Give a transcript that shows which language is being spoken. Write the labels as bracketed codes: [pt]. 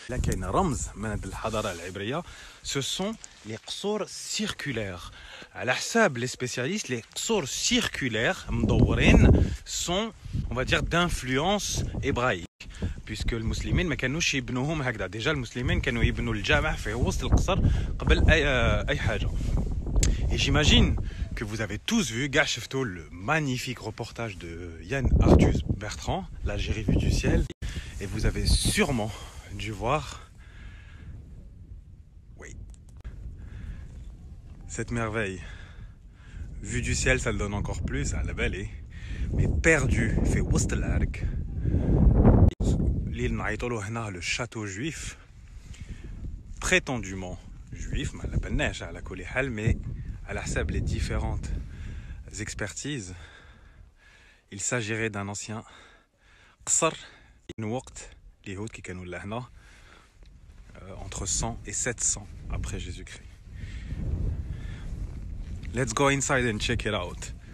[ar] لا كاين رمز من هاد الحضارة العبرية [fr] ce sont les [ar] قصور circulaires. على حساب les spécialistes les قصور circulaires مدورين [fr] sont on va dire d'influence hébraïque puisque [ar] المسلمين ما كانوش يبنوهم هكذا ديجا المسلمين كانوا يبنوا الجامع في وسط القصر قبل اي حاجه. [fr] Et j'imagine que vous avez tous vu [ar] كاع شفتوا [fr] le magnifique reportage de Yann Arthus Bertrand l'Algérie vue du ciel et vous avez sûrement dû voir oui cette merveille vue du ciel. Ça le donne encore plus à la vallée mais perdu [ar] في وسط العرق [fr] l'île [ar] نعيطولو هنا [fr] le château juif prétendument juif [ar] ما لبناش على كل حال [fr] mais [ar] على حساب [fr] les différentes expertises il s'agirait d'un ancien قصر [ar] من وقت اليهود كي كانوا لهنا [fr] entre 100 et 700 après Jésus-Christ. [en] Let's go inside and check it out.